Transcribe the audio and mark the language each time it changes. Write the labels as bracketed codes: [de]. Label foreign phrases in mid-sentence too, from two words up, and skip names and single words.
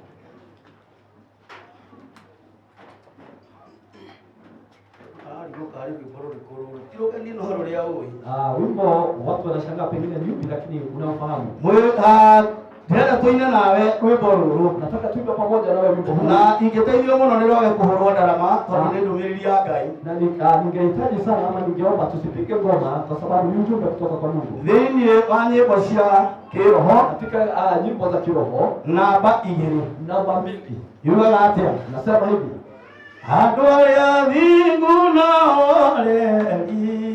[sw] Wimbo watu wanashangaa pengine ni upi lakini unafahamu. [ki] Tena tuine nawe wimbo ruru. [sw] Nataka tuimbe pamoja nawe wimbo huu. [ki] Na ingeteithio muno ni rwage kuhurwo ndarama tondu ni ndumiriri ya Ngai. [sw] Na ningehitaji sana ama ningeomba tusipige ngoma kwa sababu ni ujumbe kutoka kwa Mungu. [ki] Thini wa nyimbo cia kiroho [sw] katika nyimbo za kiroho namba 2 [ki] yuga atia [sw] nasema hivi. [ki] Andũ arĩa thingu nao reri